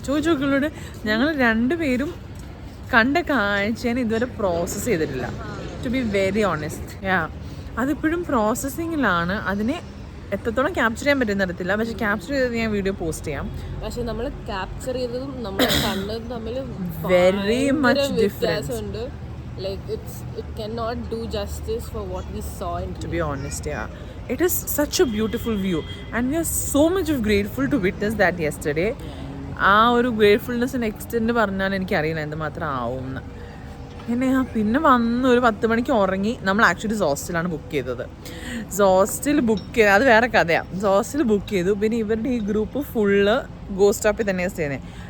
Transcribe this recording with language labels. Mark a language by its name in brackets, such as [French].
[Malayalam] ചോദിച്ചോക്കളോട് ഞങ്ങൾ 2 പേരും കണ്ട കാഴ്ചേനെ ഇതുവരെ പ്രോസസ്സ് ചെയ്തിട്ടില്ല, [English] To be very honest. [Malayalam] അതിപ്പോഴും പ്രോസസ്സിങ്ങിലാണ്. അതിനെ എത്രത്തോളം ക്യാപ്ചർ ചെയ്യാൻ പറ്റുന്ന അറിയത്തില്ല, പക്ഷെ ക്യാപ്ചർ ചെയ്തത് ഞാൻ വീഡിയോ പോസ്റ്റ് ചെയ്യാം. പക്ഷെ നമ്മൾ ക്യാപ്ചർ ചെയ്തതും നമ്മൾ കണ്ടതും തമ്മിൽ [English] very much difference [Malayalam] ഉണ്ട്. [English] Like it cannot do justice for what we saw in to be honest. It is such a beautiful view and we are so much grateful to witness that yesterday. [Malayalam] ആ ഒരു ഗ്രേറ്റ്ഫുൾനെസ്സിന് extend പറഞ്ഞാൽ എനിക്കറിയില്ല എന്തുമാത്രം ആവുമെന്ന്. പിന്നെ വന്ന് ഒരു 10 മണിക്ക് ഉറങ്ങി. നമ്മൾ ആക്ച്വലി സോസ്റ്റിലാണ് ബുക്ക് ചെയ്തത്. സോസ്റ്റിൽ ബുക്ക് ചെയ്ത് അത് വേറെ കഥയാണ്. സോസ്റ്റിൽ ബുക്ക് ചെയ്തു. പിന്നെ ഇവരുടെ ഈ ഗ്രൂപ്പ് ഫുള്ള് ഗോ സ്റ്റോപ്പിൽ തന്നെയാണ് ചെയ്യുന്നത്.